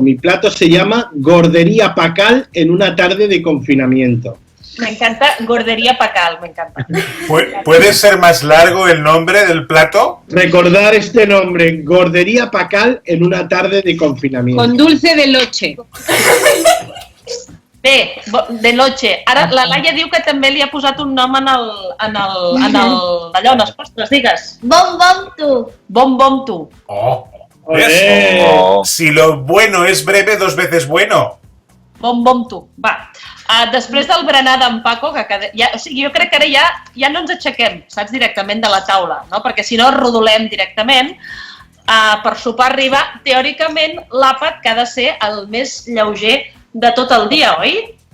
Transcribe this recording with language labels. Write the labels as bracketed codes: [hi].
[es] Mi plato se llama Gordería Pacal en una tarde de confinamiento. Me encanta Gordería Pacal, me encanta. ¿Puede ser más largo el nombre del plato? Recordar este nombre, Gordería Pacal en una tarde de confinamiento. Con dulce de leche. [ca] Bé, [es] de noche. [ca] Ara la Laia diu que també li ha posat un nom d'allò, en els postres, digues. Bom tu. [es] ¿Ves? Si lo bueno es breve, 2 veces bueno. [ca] Bom tu. Va. Després del berenar d'en Paco, o sigui, jo crec que ara ja no ens aixequem, saps, directament de la taula, no? Perquè si no rodolem directament. Per sopar arriba, teòricament, l'àpat que ha de ser el més lleuger de tot el dia, oi?